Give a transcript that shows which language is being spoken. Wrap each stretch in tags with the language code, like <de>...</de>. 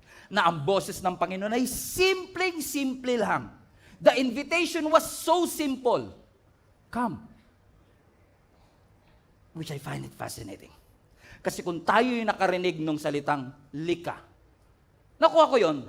<tl>Na ang boses ng Panginoon ay simpleng-simple lang.</tl> <en>The invitation was so simple. Come. Which I find it fascinating.</en> <tl>Kasi kung tayo yung nakarinig ng salitang lika, nakuha ko yun.</tl>